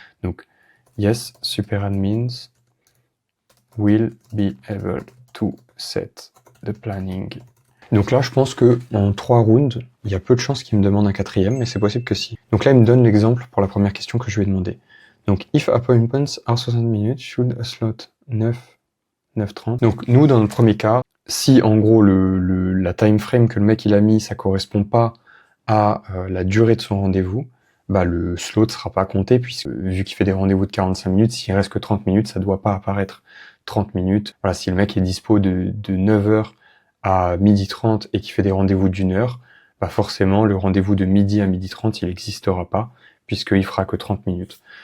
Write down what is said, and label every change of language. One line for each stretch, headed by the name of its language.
English: Donc, yes, super admins will be able to set the planning.
French: Donc là, je pense que en 3 rounds, il y a peu de chances qu'il me demande un 4e, mais c'est possible que si. Donc là, il me donne l'exemple pour la première question que je lui ai demandé.
English: Donc, if appointments are 60 minutes, should a slot 9:30.
French: Donc nous, dans le premier cas, si en gros la time frame que le mec il a mis, ça correspond pas à la durée de son rendez-vous, bah le slot sera pas compté, puisque vu qu'il fait des rendez-vous de 45 minutes, s'il reste que 30 minutes, ça doit pas apparaître 30 minutes. Voilà, si le mec est dispo de 9h à 12h30 et qu'il fait des rendez-vous d'1 heure, bah forcément le rendez-vous de midi à 12h30 il n'existera pas, puisqu'il fera que 30 minutes.